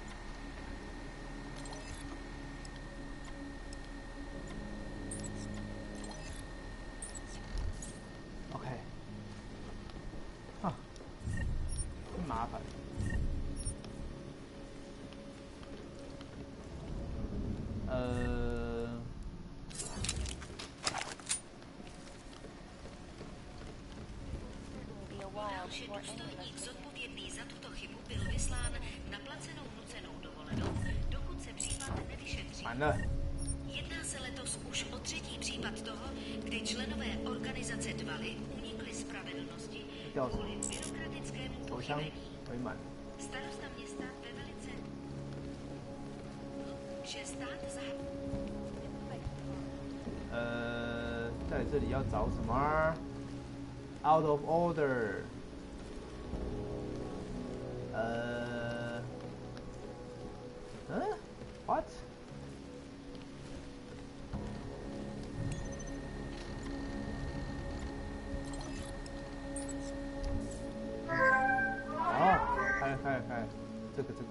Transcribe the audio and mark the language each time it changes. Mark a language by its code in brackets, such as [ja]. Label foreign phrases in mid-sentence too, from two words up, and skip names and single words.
[zh] OK， 啊，真麻烦。 [cs] Že důstojník zodpovědný za tuto chybu byl vyslán na placenou nucenou dovolenou, dokud se případ nevyšetří. Jedná se letos už o 3. případ toho, kdy členové organizace Dvaly unikli spravedlnosti kvůli byrokratickému pochybení. Starosta města ve velice... že stát za... [zh] 在这里要找什么 ？ [en] Out of order。What？ [zh] 开，这个。